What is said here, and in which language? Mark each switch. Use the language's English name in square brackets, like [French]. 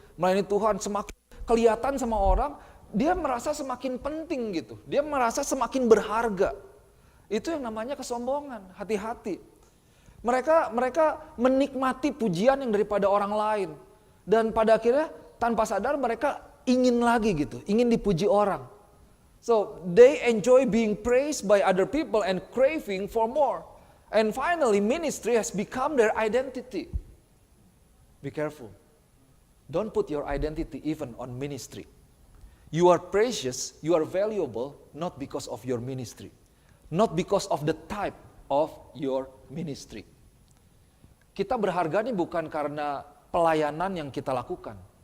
[Indonesian] Melayani Tuhan, semakin kelihatan sama orang, dia merasa semakin penting gitu. Dia merasa semakin berharga. Itu yang namanya kesombongan, hati-hati. Mereka menikmati pujian yang daripada orang lain. Dan pada akhirnya tanpa sadar mereka ingin lagi gitu, ingin dipuji orang. [English] So they enjoy being praised by other people and craving for more. And finally ministry has become their identity. Be careful. Don't put your identity even on ministry. You are precious, you are valuable, not because of your ministry. Not because of the type of your ministry. [Indonesian] Kita berharga nih bukan karena pelayanan yang kita lakukan.